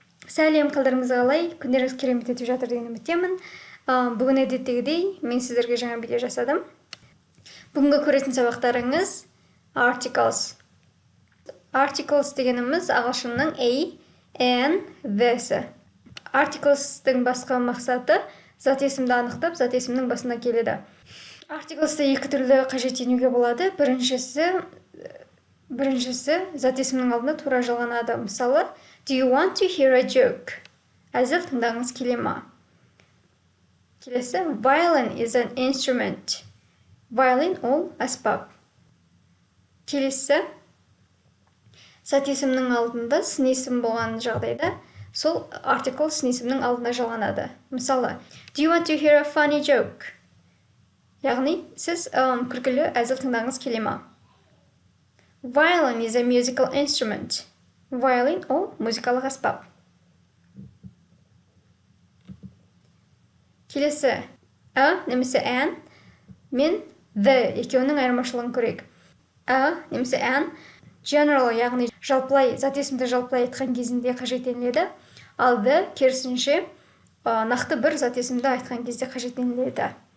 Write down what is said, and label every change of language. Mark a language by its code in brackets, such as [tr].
[kk] Сәлем, қалдарыңыз қалай? Күндеріңіз керемет өтіп жатыр деген үміттемін. Бүгін әдеттегідей мен сіздерге жаңа видео жасадым. Бүгінгі көретін сабақтарыңыз articles. Articles дегеніміз ағылшынның a, an, the-сі. Articles-тің басқа мақсаты зат есімді анықтап, зат есімнің басына келеді. Articles-ті екі түрлі қажеттенуге болады. Біріншісі зат есімнің алдында тура жалғанады. Мысалы, [en] do you want to hear a joke? [kk] Әзіл тыңдағыңыз келе ма? Келесі, [en] violin is an instrument. Violin [kk] ол аспап. Келесі, зат есімнің алдында сын есім болған жағдайда сол article сын есімнің алдында жалғанады. Мысалы, [en] do you want to hear a funny joke? [kk] Яғни, сіз күлкілі әзіл тыңдағыңыз келе ма? [en] Violin is a musical instrument. [kk] Violin ол музыкалық аспап. Келесі, a немесе an мен the екеуінің айырмашылығын көрейік. A немесе an general, яғни жалпылай, зат есімді жалпылай айтқан кезінде қажеттеніледі, ал the керісінше нақты бір зат есімді айтқан кезде қажеттеніледі.